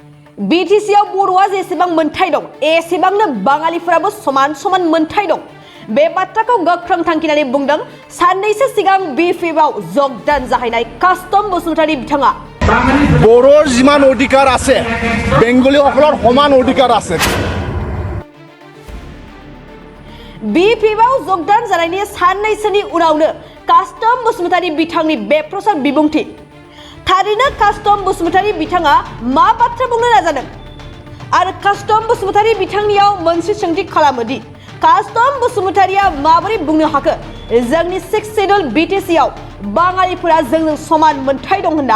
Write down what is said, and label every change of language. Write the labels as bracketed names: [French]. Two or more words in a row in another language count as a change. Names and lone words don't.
[Bodo] Btcआव बर'आ जेसेबां मोनथाय दं एसेबांनो बाङालिफोराबो समान समान मोनथाय दं। बे बाथ्राखौ गोख्रों थांखिनानै बुंदों साननैसो सिगां Btcआव जगदान जाहैनाय कास्टम बसुमतारी बिथाङा। [Assamese] বড়োৰ যিমান অধিকাৰ আছে बेंगलीসকলৰ সমান অধিকাৰ আছে। [Bodo] Btcआव जगदान जानायनि साननैसोनि उनावनो कास्टम बसुमतारी बिथांनि बेप्रसाद बिबुंथि। थारैनो कास्टम बसुमतारी बिथाङा मा बाथ्रा बुंनो नाजादों आरो कास्टम बसुमतारी बिथांनियाव मोनसे सोंथि खालामोदि कास्टम बसुमतारीया माबोरै बुंनो हाखो जोंनि 6 शेड्यूल Btcआव बाङालिफोरा जोंजों समान मोनथाय दं होनना।